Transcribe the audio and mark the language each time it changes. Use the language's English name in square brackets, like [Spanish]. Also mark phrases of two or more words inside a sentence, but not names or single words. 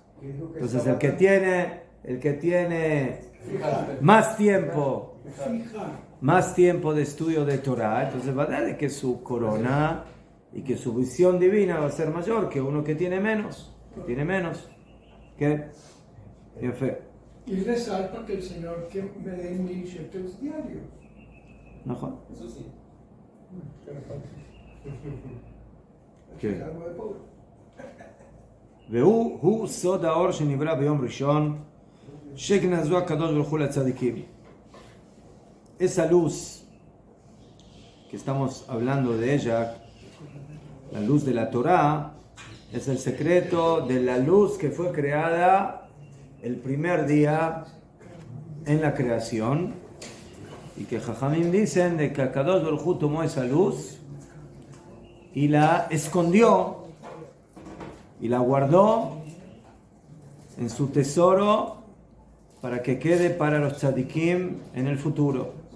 [Spanish] Entonces, el que tiene más tiempo de estudio de Torah, entonces va a darle que su corona y que su visión divina va a ser mayor que uno que tiene menos. ¿Qué? Bien fe. y rezar para que el Señor que me dé 1000 shekels diarios. ¿No? Eso sí. ¿Qué? Es algo de pobre. [Hebrew] והוא סוד האור שנברא ביום ראשון שגנזו הקדוש ברוך הוא לצדיקים. [Spanish] Esa luz que estamos hablando de ella, la luz de la Torá, es el secreto de la luz que fue creada el primer día en la creación, y que Jajamim dicen de que [Hebrew] קדוש ברוך הוא [Spanish] tomó esa luz y la escondió y la guardó en su tesoro para que quede para los tzadikim en el futuro.